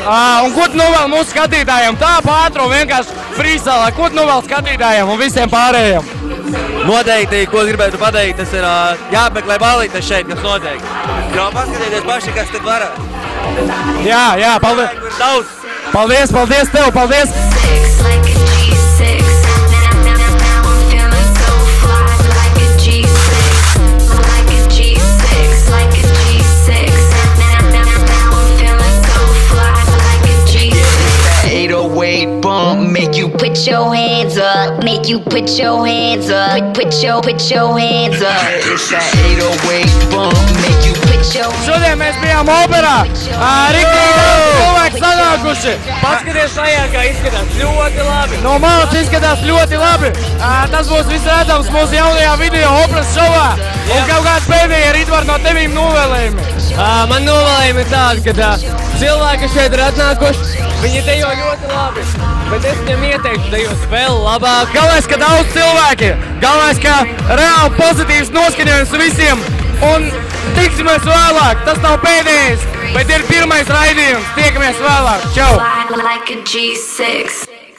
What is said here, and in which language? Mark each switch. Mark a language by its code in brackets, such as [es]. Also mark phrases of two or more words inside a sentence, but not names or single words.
[lv] Un ko tu novēl mūsu skatītājiem? Tā pātro vienkārši frīstālā. Ko tu novēl skatītājiem un visiem pārējiem? Noteikti, ko gribētu pateikt, tas ir jāapmeklē ballītes šeit, kas notiek. Jau paskatieties paši, kas tad varat. Jā, paldies. Paldies tev, paldies. [en] Like a G6. Now I'm feeling so fly. Like a G6. Like a G6. Like a G6. Now I'm feeling so fly. Like a G6. 808 bump make you put your hands up. Make you put your hands up. Put your hands up. It's that 808 bump. Make you put your hands up. [lv] Šodien mēs bijām operā. Riktīgi daudz cilvēki sanākuši. Paskaties tajā, kā izskatās ļoti labi. No malas izskatās ļoti labi. Tas būs viss redzams mūsu jaunajā video operas šovā. Un kaut kāds pēdējie Ritvar no tevīm novēlējumi. Man novēlējumi ir tādi, ka cilvēki, kas šeit ir atnākuši, viņi dejo ļoti labi. Bet es viņiem ieteiktu dejos vēl labāk. Galvenais, ka daudz cilvēki. Galvenais, ka reāli pozitīvs noskaņojums visiem. Un tiksimies vēlāk. Tas nav pēdējais, bet ir pirmais raidījums. Tiekamies vēlāk. Čau! [en] Like a G6.